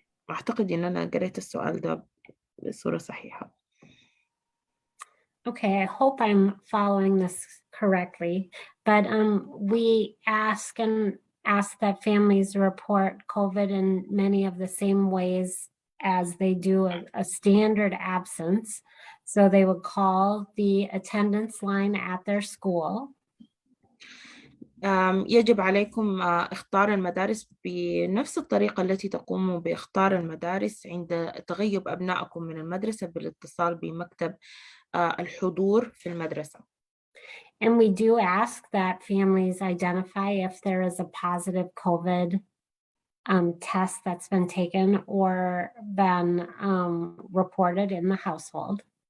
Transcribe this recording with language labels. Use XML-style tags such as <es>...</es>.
<ar>أعتقد إن أنا قريت السؤال ده بصورة صحيحة.</ar> <en>Okay, I hope I'm following this correctly, but we ask that families report COVID in many of the same ways as they do a standard absence. So they would call the attendance line at their school.</en> <ar>يجب عليكم اختار المدارس بنفس الطريقة التي تقوموا باختار المدارس عند تغيب أبنائكم من المدرسة بالاتصال بمكتب الحضور في المدرسة.</ar> <en>And we do ask that families identify if there is a positive COVID test that's been taken or been reported in the household.</en>